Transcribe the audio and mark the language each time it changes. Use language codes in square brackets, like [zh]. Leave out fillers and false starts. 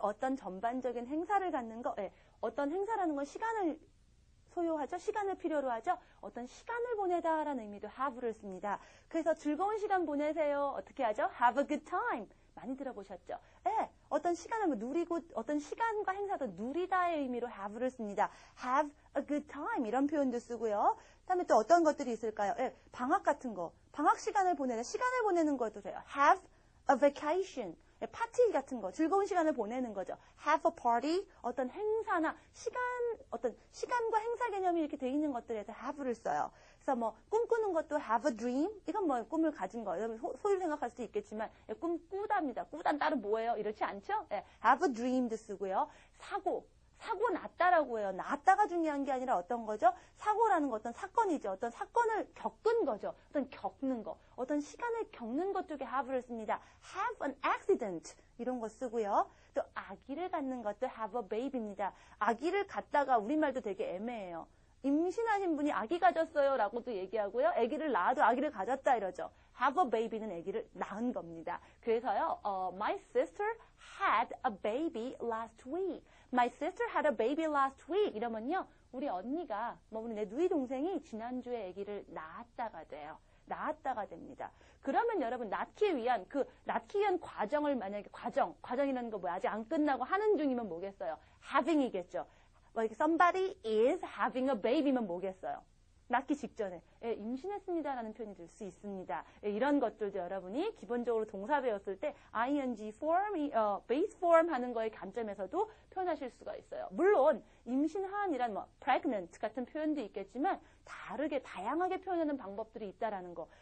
[ko] 어떤 전반적인 행사를 갖는 거, 어떤 행사라는 건 시간을 소요하죠. 시간을 필요로 하죠. 어떤 시간을 보내다라는 의미도 have를 씁니다. 그래서 즐거운 시간 보내세요. 어떻게 하죠? [en] Have a good time. [ko] 많이 들어보셨죠? 어떤 시간을 누리고 어떤 시간과 행사도 누리다의 의미로 have를 씁니다. [en] Have a good time [ko] 이런 표현도 쓰고요. 그다음에 또 어떤 것들이 있을까요? 방학 같은 거. 방학 시간을 보내는 것도 돼요. [en] Have a vacation. [ko] 파티 같은 거, 즐거운 시간을 보내는 거죠. [en] Have a party, [ko] 어떤 행사나 어떤 시간과 행사 개념이 이렇게 돼 있는 것들에서 have를 써요. 그래서 뭐 꿈꾸는 것도 [en] have a dream, [ko] 이건 뭐 꿈을 가진 거, 여러분 소위를 생각할 수도 있겠지만 꿈 꾸답니다. 꾸단 따로 뭐예요? 이렇지 않죠? [en] have a dream도 [ko] 쓰고요. 사고 났다라고 해요. 났다가 중요한 게 아니라 어떤 거죠? 사고라는 거 어떤 사건이죠. 어떤 사건을 겪은 거죠. 어떤 겪는 거. 어떤 시간을 겪는 것 쪽에 have를 씁니다. [en] have an accident [ko] 이런 거 쓰고요. 또 아기를 갖는 것도 [en] have a baby [ko] 입니다. 아기를 갖다가 우리말도 되게 애매해요. 임신하신 분이 아기 가졌어요 라고도 얘기하고요. 아기를 낳아도 아기를 가졌다 이러죠. [en] have a baby [ko] 는 아기를 낳은 겁니다. 그래서요. [en] My sister had a baby last week. My sister had a baby last week. [ko] 이러면요. 우리 언니가 내 누이 동생이 지난주에 아기를 낳았다가 돼요. 낳았다가 됩니다. 그러면 여러분 낳기 위한 과정을 만약에 과정이라는 거 뭐야? 아직 안 끝나고 하는 중이면 뭐겠어요? having이겠죠. [en] somebody is having a baby면 [ko] 뭐겠어요? 낳기 직전에 임신했습니다라는 표현이 될 수 있습니다. 이런 것들도 여러분이 기본적으로 동사 배웠을 때 ing form, base form 하는 거의 관점에서도 표현하실 수가 있어요. 물론 임신한이란 pregnant 같은 표현도 있겠지만 다양하게 표현하는 방법들이 있다라는 거.